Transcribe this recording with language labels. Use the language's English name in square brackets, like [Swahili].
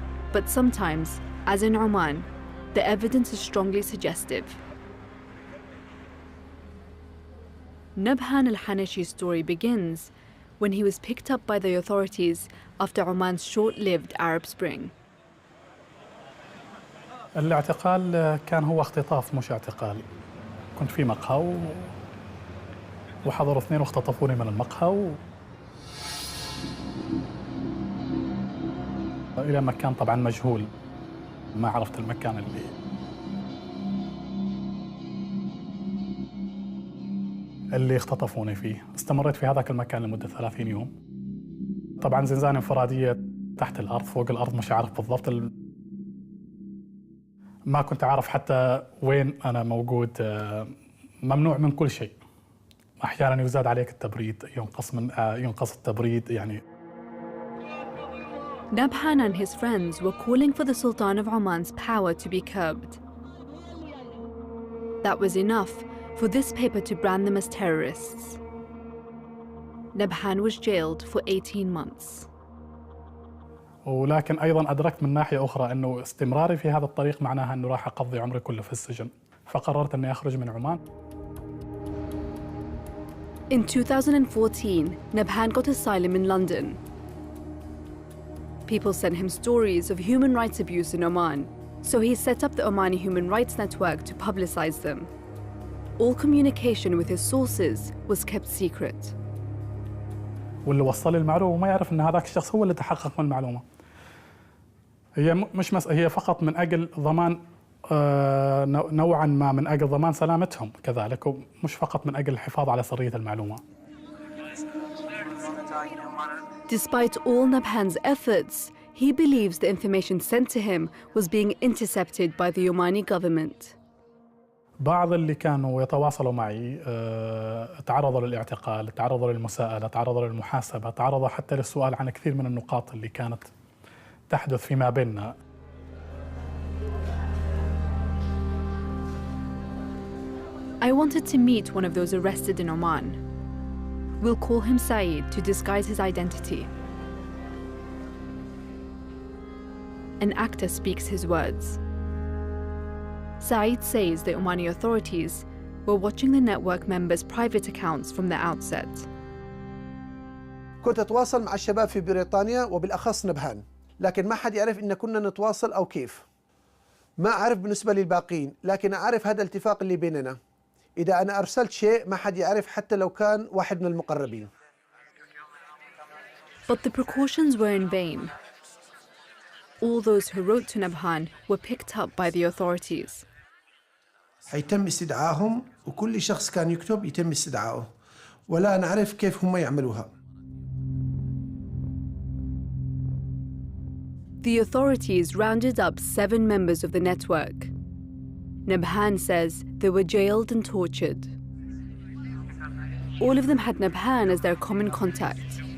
[English] But sometimes, as in Oman, the evidence is strongly suggestive. Nabhan al-Hanashi's story begins when he was picked up by the authorities after Oman's short-lived Arab Spring. [Arabic] الاعتقال كان هو اختطاف مش اعتقال. كنت في مقهى وحضروا اثنين واختطفوني من المقهى إلى مكان طبعا مجهول، ما عرفت المكان اللي اختطفوني فيه. استمريت في هذاك المكان لمدة 30 يوم. طبعا زنزانة انفرادية تحت الأرض، فوق الأرض مش عارف بالضبط ما كنت عارف حتى وين أنا موجود. ممنوع من كل شيء. أحيانا يزاد عليك التبريد، ينقص التبريد يعني. [English] Nabhan and his friends were calling for the Sultan of Oman's power to be curbed. That was enough for this paper to brand them as terrorists. Nabhan was jailed for 18 months. [Arabic] ولكن أيضاً أدركت من ناحية أخرى أنه استمراري في هذا الطريق معناها أنه راح أقضي عمري كله في السجن، فقررت أني أخرج من عمان. [English] In 2014, Nabhan got asylum in London. People sent him stories of human rights abuse in Oman, so he set up the Omani Human Rights Network to publicize them. All communication with his sources was kept secret. [Arabic] واللي وصل لي المعلومة ما يعرف أن هذاك الشخص هو اللي تحقق من المعلومة. هي فقط من أجل ضمان نوعاً ما من أجل ضمان سلامتهم كذلك، ومش فقط من أجل الحفاظ على سرية المعلومة. [English] Despite all Nabhan's efforts, he believes the information sent to him was being intercepted by the Omani government. [Arabic] بعض اللي كانوا يتواصلوا معي تعرضوا للاعتقال، تعرضوا للمساءلة، تعرضوا للمحاسبة، تعرضوا حتى للسؤال عن كثير من النقاط اللي كانت تحدث فيما بيننا. [English] I wanted to meet one of those arrested in Oman. We'll call him Saeed to disguise his identity. An actor speaks his words. Saeed says the Omani authorities were watching the network members' private accounts from the outset. [Arabic] كنت أتواصل مع الشباب في بريطانيا وبالأخص نبهان، لكن ما حد يعرف إن كنا نتواصل أو كيف. ما أعرف بالنسبة للباقين، لكن أعرف هذا الاتفاق اللي بيننا. إذا أنا أرسلت شيء ما حد يعرف حتى لو كان واحد من المقربين. [English] But the precautions were in vain. All those who wrote to Nabhan were picked up by the authorities. [Arabic] حيتم استدعائهم وكل شخص كان يكتب يتم استدعائه، ولا نعرف كيف هم يعملوها. [English] The authorities rounded up 7 members of the network. Nabhan says they were jailed and tortured. All of them had Nabhan as their common contact.